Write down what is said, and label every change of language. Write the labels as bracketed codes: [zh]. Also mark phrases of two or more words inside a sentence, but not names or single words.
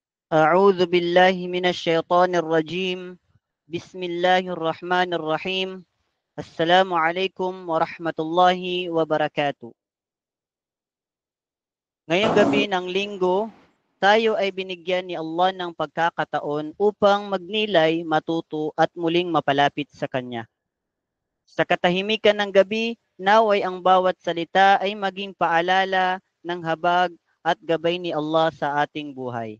[ar] أعوذ بالله من الشيطان الرجيم. بسم الله الرحمن الرحيم. السلام عليكم ورحمة الله وبركاته. [tl] Ngayong gabi ng linggo, tayo ay binigyan ni Allah ng pagkakataon upang magnilay, matuto at muling mapalapit sa Kanya. Sa katahimikan ng gabi, naway ang bawat salita ay maging paalala ng habag at gabay ni Allah sa ating buhay.